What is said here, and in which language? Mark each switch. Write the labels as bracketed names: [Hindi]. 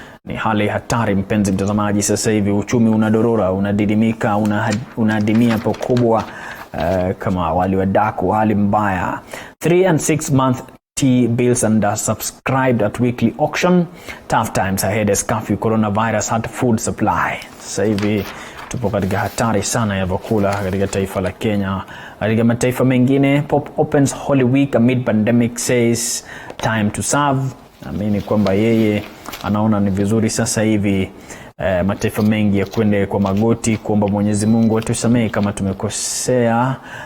[Swahili] Ni hali hatari mpenzi mtazamaji, sasa hivi uchumi unadorora, unadidimika, unadimia pakubwa kama wali wadaku, hali mbaya. [English] 3 and 6 month T-bills under subscribed at weekly auction. Tough times ahead as curfew coronavirus hurt food supply. [Swahili] Sasa hivi tupo katika hatari sana ya vyakula katika taifa la Kenya. Katika mataifa mengine, [English] Pop opens Holy Week amid pandemic, says time to serve. [Swahili] Naamini kwamba yeye anaona ni vizuri sasa hivi mataifa mengi ya kwende kwa magoti kuomba Mwenyezi Mungu atusamehe kama tumekosea.